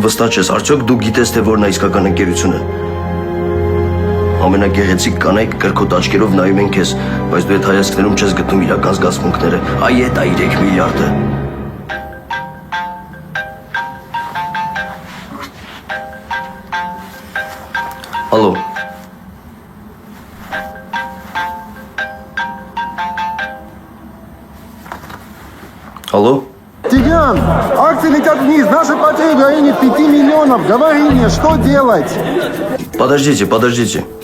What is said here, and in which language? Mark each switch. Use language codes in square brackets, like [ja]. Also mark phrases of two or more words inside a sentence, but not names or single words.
[hy] վստահ ես, արդյոք դու գիտես թե որն է իսկական ընկերությունը։ Ամենագեղեցիկ կանայք կրկոտ աչքերով նայում են քեզ, բայց դու այդ հայացքներում չես գտնում իրական զգացմունքները։ Այ էդ է 3 միլիարդը։ Ալո։ Алло? [ru] Тигран, акции летят вниз. Наши потери в районе 5 миллионов. Говори мне, что делать? Подождите.